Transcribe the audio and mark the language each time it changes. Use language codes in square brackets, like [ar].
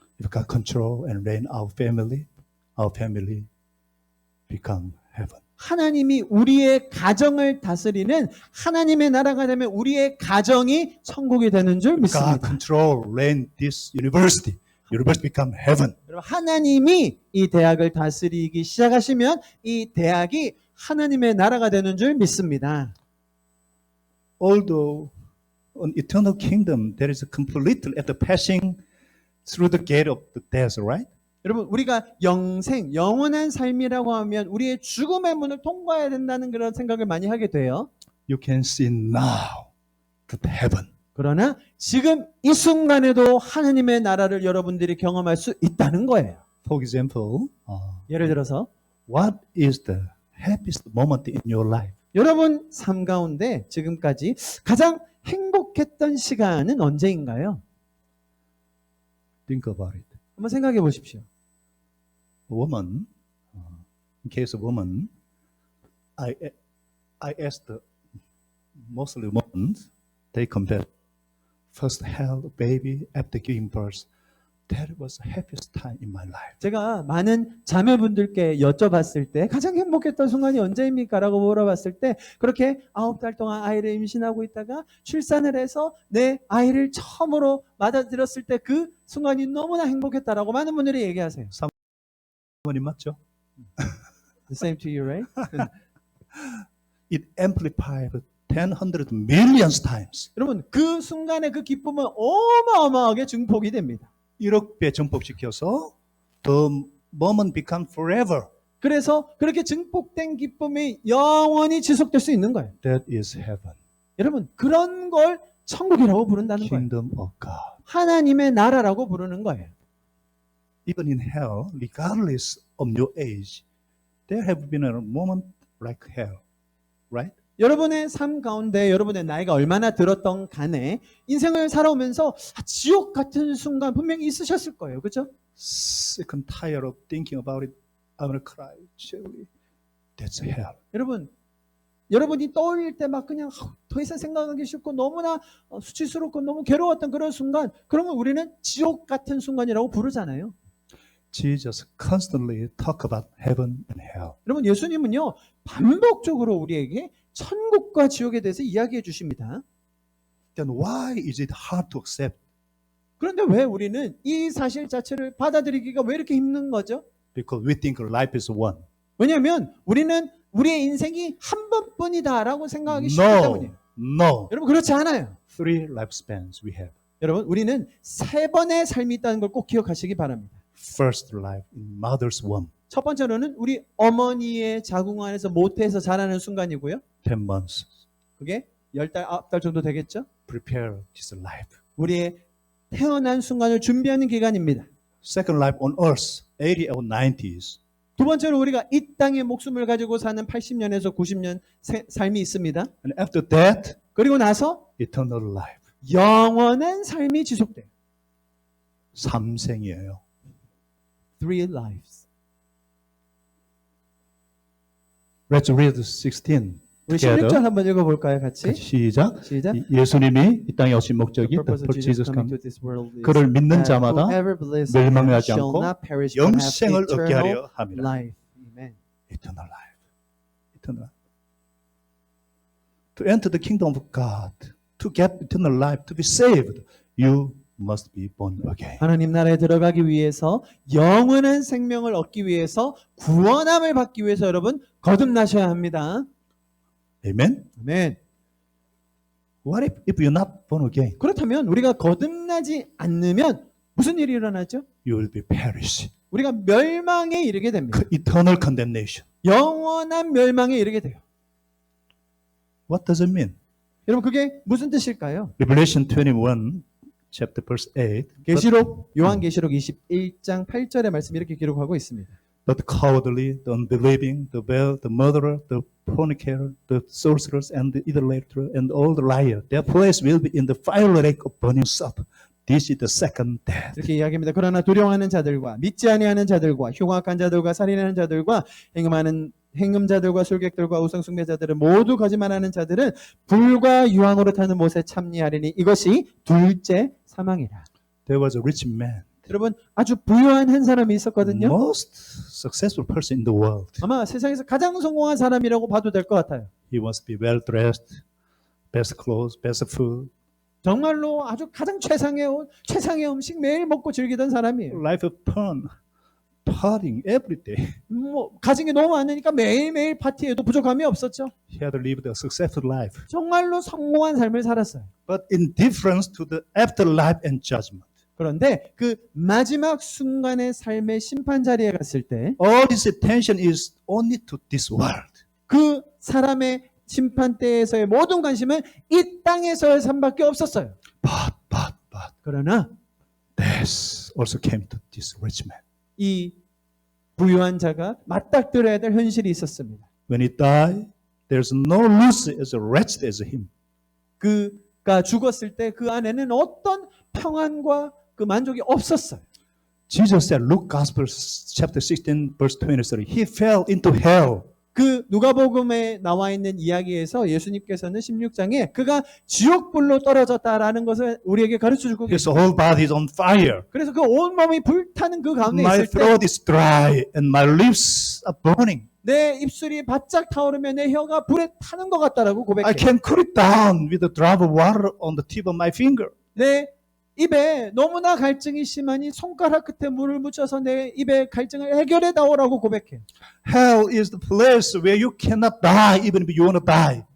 [en] If God control and reign our family become heaven. [ko] 하나님이 우리의 가정을 다스리는 하나님의 나라가 되면 우리의 가정이 천국이 되는 줄 [en] God [ko] 믿습니다. [en] control, reign this university. University become heaven. [ko] 여러분, 하나님이 이 대학을 다스리기 시작하시면 이 대학이 하나님의 나라가 되는 줄 믿습니다. [en] Although an eternal kingdom, there is a completely at the passing through the gate of the death, right? [ko] 여러분, 우리가 영생, 영원한 삶이라고 하면 우리의 죽음의 문을 통과해야 된다는 그런 생각을 많이 하게 돼요. [en] You can see now the heaven. [ko] 그러나 지금 이 순간에도 하나님의 나라를 여러분들이 경험할 수 있다는 거예요. [en] For example, [ko] 예를 들어서 [en] what is the happiest moment in your life? [ko] 여러분 삶 가운데 지금까지 가장 행복했던 시간은 언제인가요? [en] Think about it. [ko] 한번 생각해 보십시오. [en] A woman, in case of woman, I asked mostly women, they compare first held baby after giving birth. That was the happiest time in my life. [ko] 제가 많은 자매분들께 여쭤봤을 때 가장 행복했던 순간이 언제입니까? 라고 물어봤을 때 그렇게 9달 동안 아이를 임신하고 있다가 출산을 해서 내 아이를 처음으로 맞아들였을 때 그 순간이 너무나 행복했다라고 많은 분들이 얘기하세요. 사모님 맞죠? [en] The same to you, right? It amplified 100 millions times. [ko] 여러분 그 순간의 그 기쁨은 어마어마하게 증폭이 됩니다. 1억 배 증폭시켜서 [en] the moment become forever. [ko] 그래서 그렇게 증폭된 기쁨이 영원히 지속될 수 있는 거예요. [en] That is heaven. [ko] 여러분 그런 걸 천국이라고 부른다는 거예요. [en] Kingdom of God. [ko] 하나님의 나라라고 부르는 거예요. [en] Even in hell, regardless of your age, there have been a moment like hell, right? [ko] 여러분의 삶 가운데 여러분의 나이가 얼마나 들었던 간에 인생을 살아오면서 지옥 같은 순간 분명히 있으셨을 거예요. 그렇죠? [en] Sick and tired of thinking about it. I'm gonna cry. Surely, that's hell. [ko] 여러분이 떠올릴 때 막 그냥 더 이상 생각하기 싫고 너무나 수치스럽고 너무 괴로웠던 그런 순간, 그러면 우리는 지옥 같은 순간이라고 부르잖아요. [en] Jesus constantly talk about heaven and hell. [ko] 여러분 예수님은요 반복적으로 우리에게 천국과 지옥에 대해서 이야기해 주십니다. [en] Then why is it hard to accept? [ko] 그런데 왜 우리는 이 사실 자체를 받아들이기가 왜 이렇게 힘든 거죠? [en] Because we think life is one. [ko] 왜냐하면 우리는 우리의 인생이 한 번뿐이다라고 생각하기 쉽기 때문이에요. [en] No. [ko] 여러분 그렇지 않아요. [en] 3 lifespans we have. [ko] 여러분 우리는 3번의 삶이 있다는 걸 꼭 기억하시기 바랍니다. [en] First life in mother's womb, [ko] 첫 번째로는 우리 어머니의 자궁 안에서 모태에서 자라는 순간이고요. [en] 10 months. [ko] 그게 10달, 9달 정도 되겠죠? [en] Prepare this life. [ko] 우리의 태어난 순간을 준비하는 기간입니다. [en] Second life on earth, 80 or 90s. [ko] 두 번째로 우리가 이 땅에 목숨을 가지고 사는 80년에서 90년 삶이 있습니다. [en] And after that, [ko] 그리고 나서 [en] eternal life. [ko] 영원한 삶이 지속돼요. 3생이에요. [en] 3 lives. Let's read 16. [ko] 우리 [en] together. [ko] 16절 한번 읽어볼까요? 같이? 시작. 시작. 예수님이 이 땅에 오신 목적이 [en] The purpose of for Jesus coming come. to this world is [ko] 그를 믿는 [en] that [ko] 자마다 [en] whoever believes in him [ko] 멸망하지 [en] shall [ko] 않고 [en] not perish but have [ko] 영생을 얻게 [en] eternal [ko] 하려 함이라. [en] life. Amen. Eternal life. Eternal life. To enter the kingdom of God, to get eternal life, to be saved, you must be born again. [ko] 하나님 나라에 들어가기 위해서 영원한 생명을 얻기 위해서 구원함을 받기 위해서 여러분 거듭나셔야 합니다. [en] Amen? [ko] 아멘. [en] What if you're not born again? [ko] 그렇다면 우리가 거듭나지 않으면 무슨 일이 일어나죠? [en] You will be perish. [ko] 우리가 멸망에 이르게 됩니다. [en] Eternal condemnation. [ko] 영원한 멸망에 이르게 돼요. [en] What does it mean? [ko] 여러분 그게 무슨 뜻일까요? [en] Revelation 21, chapter verse 8. [ko] 계시록 요한계시록 21장 8절의 말씀이 이렇게 기록하고 있습니다. [en] But the cowardly, the unbelieving, the bad, the murderer, the fornicator, the sorcerers, and the idolater, and all the liar, their place will be in the fiery lake of burning sulfur. This is the second death. [ko] 이렇게 이야기합니다. 그러나 두려워하는 자들과 믿지 아니하는 자들과 흉악한 자들과 살인하는 자들과 행음자들과 술객들과 우상숭배자들은 모두 거짓말하는 자들은 불과 유황으로 타는 못에 참리하리니 이것이 둘째 사망이라. [en] There was a rich man, [ko] 여러분 아주 부유한 한 사람이 있었거든요. [en] most successful person in the world. [ko] 아마 세상에서 가장 성공한 사람이라고 봐도 될 것 같아요. [en] He wants to be well dressed, best clothes, best food. [ko] 정말로 아주 가장 최상의 옷, 최상의 음식 매일 먹고 즐기던 사람이에요. [en] Life of fun, partying every day. [ko] 뭐 가진 게 너무 많으니까 매일매일 파티에도 부족함이 없었죠. [en] He had lived a successful life. [ko] 정말로 성공한 삶을 살았어요. [en] But in difference to the afterlife and judgment, [ko] 그런데 그 마지막 순간의 삶의 심판 자리에 갔을 때 [en] all his attention is only to this world. [ko] 그 사람의 심판대에서의 모든 관심은 이 땅에서의 삶밖에 없었어요. [en] But [ko] 그러나 [en] death also came to this rich man. [ko] 이 부유한 자가 맞닥뜨려야 될 현실이 있었습니다. [en] When he died, there's no loser as wretched as him. [ko] 그가 죽었을 때 그 안에는 어떤 평안과 그 만족이 없었어요. [en] Jesus said, Luke Gospel chapter 16 verse 23, he fell into hell. [ko] 그 누가복음에 나와 있는 이야기에서 예수님께서는 16장에 그가 지옥불로 떨어졌다라는 것을 우리에게 가르쳐 주고 [en] His [ko] 계십니다. [en] whole body is on fire. [ko] 그래서 그 온몸이 불타는 그 가운데 [en] My [ko] 있을 때 [en] throat is dry and my lips are burning. [ko] 내 입술이 바짝 타오르며 내 혀가 불에 타는 것 같다라고 [en] I [ko] 고백해요. [en] can cool it down with a drop of water on the tip of my finger. [ko] 내 입에 너무나 갈증이 심하니 손가락 끝에 물을 묻혀서 내 입의 갈증을 해결해 다오라고 고백해요. [en] Hell is the place where you cannot die even if you want to die.